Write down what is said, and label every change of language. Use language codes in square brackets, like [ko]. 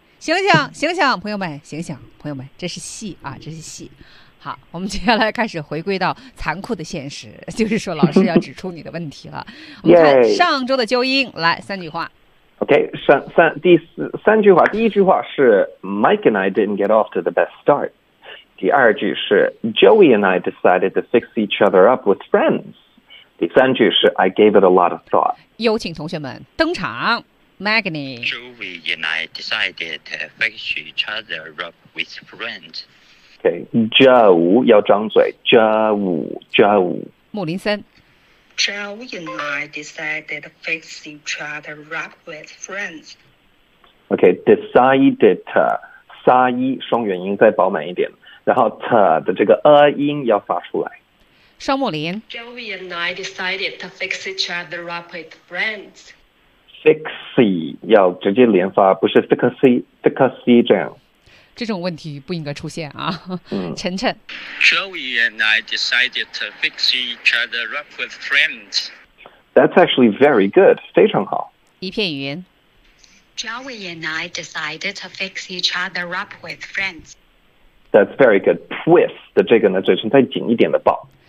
[zh] 醒醒，醒醒，朋友们，醒醒，朋友们，这是戏啊，这是戏。好，我们接下来开始回归到残酷的现实，就是说，老师要指出你的问题了。我们看上周的纠音，来三句话。 OK， 三句话，第一句话是 [en] Mike and I didn't get off to the best start。 [zh] 第二句是 [en] Joey and I decided to fix each other up with friends。 [zh] 第三句是 [en] I gave it a lot of thought。 [zh] 有请同学们登场 ，Magni。 [en] Joey and I decided to fix each other up with friends。 [zh] OK，Joey 要张嘴 ，Joey，Joey。穆林森。 [en] Joey and I decided to fix each other up with friends。 [zh] OK，decided，sa-i 双元音再饱满一点，然后 t 的这个 a 音要发出来。双木林 [en] Joey and I decided to fix each other up with friends. [zh] Fixy 要直接连发，不是 fixy 这样。这种问题不应该出现啊。嗯、晨晨 [en] Joey and I decided to fix each other up with friends. That's actually very good. [zh] 非常好。一片云 [en] Joey and I decided to fix each other up with friends. That's very good. [zh] With 的这个呢，嘴唇再紧一点的抱。